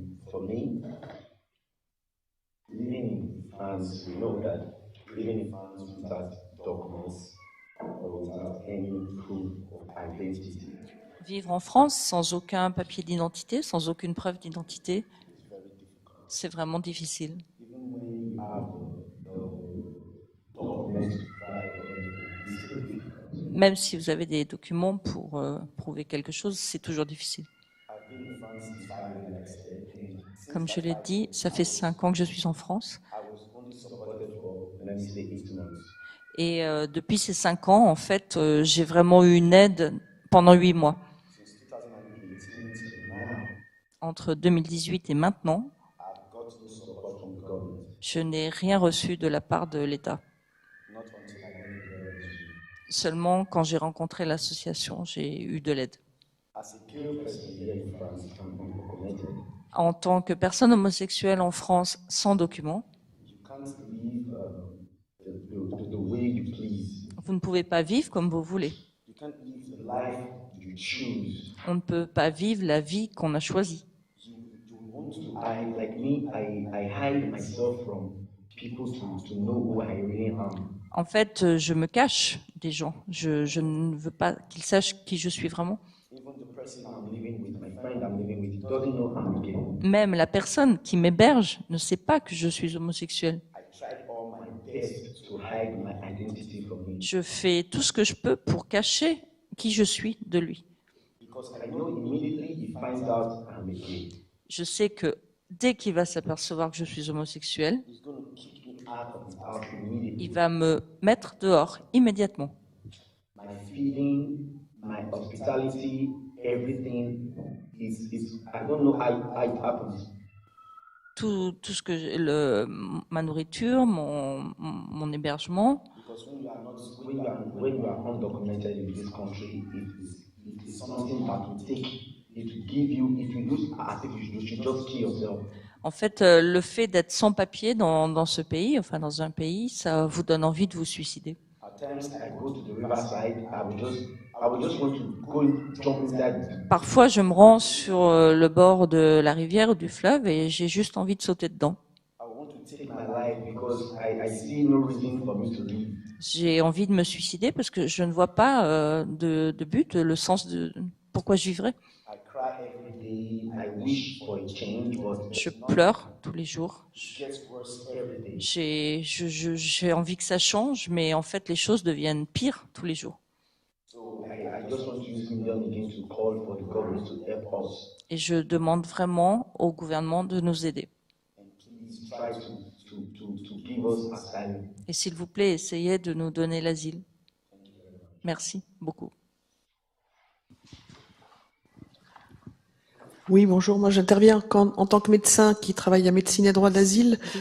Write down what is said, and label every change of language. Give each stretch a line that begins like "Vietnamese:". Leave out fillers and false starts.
English: For me, living in France, you know that living in France without documents or without any proof of identity
French: Vivre en France sans aucun papier d'identité, sans aucune preuve d'identité, C'est vraiment difficile.
English: Even when you have the documents to try or anything, it's still difficult.
French: Même si vous avez des documents pour prouver quelque chose, c'est toujours difficile.
English: I've been in France since 5 years, like I said, and since
French: Comme je l'ai dit, ça fait 5 ans que je suis en France.
English: I was only supported for, let me say, 8 months.
French: Et depuis ces 5 ans, en fait, j'ai vraiment eu une aide pendant 8 mois.
English: Since 2018 to now,
French: Entre 2018 et maintenant,
English: I've got no support from the government.
French: je n'ai rien reçu de la part de l'État.
English: Not until I went there to,
French: Seulement quand j'ai rencontré l'association, j'ai eu de l'aide.
English: as a gay person here in France, I'm undocumented.
French: En tant que personne homosexuelle en France sans document,
English: You can't live the way you please.
French: vous ne pouvez pas vivre comme vous voulez.
English: You can't live the life you choose.
French: On ne peut pas vivre la vie qu'on a choisie.
English: You want to, like me, I hide myself from people to know who I really am.
French: En fait, je me cache des gens. Je ne veux pas qu'ils sachent qui je suis vraiment.
English: Even the person I'm living with, my friend I'm living with, doesn't know I'm gay.
French: Même la personne qui m'héberge ne sait pas que je suis homosexuel.
English: I tried all my best to hide my identity from him
French: Je fais tout ce que je peux pour cacher qui je suis de lui.
English: because I know immediately he finds out I'm a gay.
French: Je sais que dès qu'il va s'apercevoir que je suis homosexuel,
English: He's going to kick me out of his house immediately.
French: il va me mettre dehors immédiatement.
English: My feeding, my hospitality, everything is I don't know how it happens.
French: Tout ce que ma nourriture, mon hébergement,
English: Because when you are undocumented in this country, it is something that will take, it will give you, if you lose, I think you should just kill yourself.
French: en fait, le fait d'être sans papier dans ce pays, enfin dans un pays, ça vous donne envie de vous suicider.
English: At times I go to the riverside, I would just want to go jump inside.
French: Parfois, je me rends sur le bord de la rivière ou du fleuve et j'ai juste envie de sauter dedans.
English: I want to take my life because I see no reason for me to live.
French: J'ai envie de me suicider parce que je ne vois pas de but, le sens de pourquoi je vivrais.
English: I cry every day. I wish for a change, but
French: Je pleure tous les jours.
English: it gets worse every day.
French: J'ai envie que ça change, mais en fait, les choses deviennent pires tous les jours.
English: So I just want to use this medium again to call for the government to help us
French: Et je demande vraiment au gouvernement de nous aider.
English: and please try to give us asylum.
French: Et s'il vous plaît, essayez de nous donner l'asile. Merci beaucoup. Oui, bonjour. Moi, j'interviens en tant que médecin qui travaille à médecine et droit d'asile.